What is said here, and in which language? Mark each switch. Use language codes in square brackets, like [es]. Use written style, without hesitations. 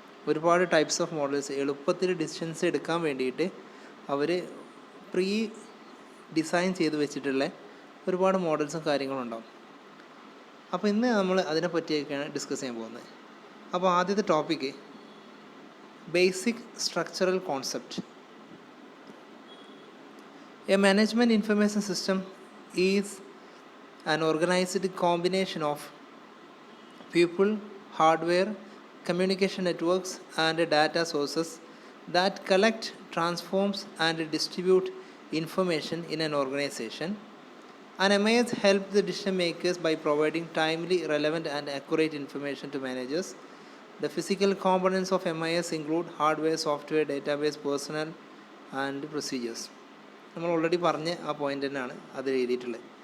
[ml] ഒരുപാട് types of models എളുപ്പത്തിൽ decisions എടുക്കാൻ വേണ്ടിയിട്ട് അവർ പ്രീ ഡിസൈൻ ചെയ്ത് വെച്ചിട്ടുള്ള ഒരുപാട് മോഡൽസും കാര്യങ്ങളും ഉണ്ടാവും. അപ്പോൾ ഇന്ന് നമ്മൾ അതിനെ പറ്റിയൊക്കെയാണ് ഡിസ്കസ് ചെയ്യാൻ പോകുന്നത്. അപ്പോൾ ആദ്യത്തെ topic basic structural concept. [en] A management information system is an organised combination of people, hardware, communication networks and data sources that collect, transforms and distribute information in an organization. An MIS helps the decision makers by providing timely, relevant and accurate information to managers. The physical components of MIS include hardware, software, database, personnel and procedures. [ml] നമ്മൾ already പറഞ്ഞ ആ point തന്നെയാണ് അത് എഴുതിയിട്ടുള്ളത്.